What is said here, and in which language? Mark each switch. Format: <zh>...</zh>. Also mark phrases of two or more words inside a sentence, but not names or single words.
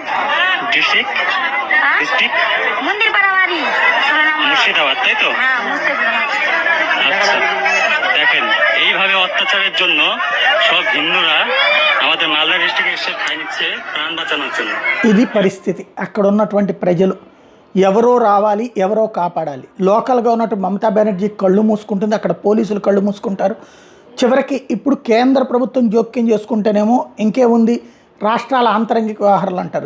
<en>ডিস্ট্রিক্ট? ডিস্ট্রিক্ট</en> <bn>মন্দিরপাড়া বাড়ি, 16 নম্বর। মুর্শিদাবাদ, তাই তো? হ্যাঁ, মুর্শিদাবাদ। আচ্ছা, দেখেন এইভাবে অত্যাচারের জন্য সব হিন্দুরা আমাদের মালদা ডিস্ট্রিক্টে এসে ঠাঁই নিচ্ছে প্রাণ বাঁচানোর জন্য।</bn> <te>ఇది పరిస్థితి. అక్కడ ఉన్నటువంటి ప్రజలు ఎవరో రావాలి, ఎవరో కాపాడాలి. లోకల్గా ఉన్నట్టు మమతా బెనర్జీ కళ్ళు మూసుకుంటుంది, అక్కడ పోలీసులు కళ్ళు మూసుకుంటారు. చివరికి ఇప్పుడు కేంద్ర ప్రభుత్వం జోక్యం చేసుకుంటేనేమో ఇంకేముంది, రాష్ట్రాల ఆంతరంగిక వ్యవహారాలు అంటారు.</te>